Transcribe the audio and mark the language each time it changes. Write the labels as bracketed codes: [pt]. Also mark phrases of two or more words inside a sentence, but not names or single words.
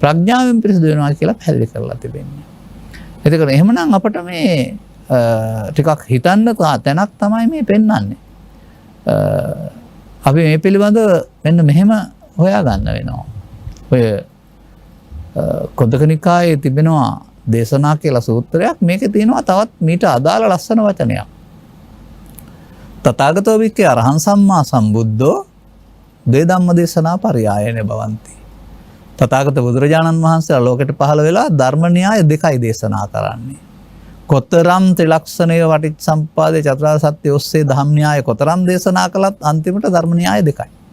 [si] ප්‍රඥාවෙන් පිරිසිදු වෙනවා කියලා පැහැදිලි කරලා තිබෙන්නේ. එතකොට එහෙමනම් අපට මේ ටිකක් හිතන්න තැනක් තමයි මේ පෙන්වන්නේ. අපි මේ පිළිබඳව මෙන්න මෙහෙම හොයාගන්න වෙනවා. ඔය කොද්දක නිකායේ තිබෙනවා දේශනා කියලා සූත්‍රයක්. මේකේ තියෙනවා තවත් මීට අදාළ ලස්සන වචනයක්. [pi] තථාගතෝ වික්ඛේ අරහං සම්මා සම්බුද්ධෝ දේ ධම්ම දේශනා පරියායන බවಂತಿ. [si] තථාගත බුදුරජාණන් වහන්සේලා ලෝකෙට පහළ වෙලා ධර්ම න්‍යාය දෙකයි දේශනා කරන්නේ. කොතරම් ත්‍රිලක්ෂණය වටිච්චසමුප්පාදේ චතුරාර්ය සත්‍ය ඔස්සේ ධම්ම න්‍යාය කොතරම් දේශනා කළත් අන්තිමට ධර්ම න්‍යාය දෙකයි.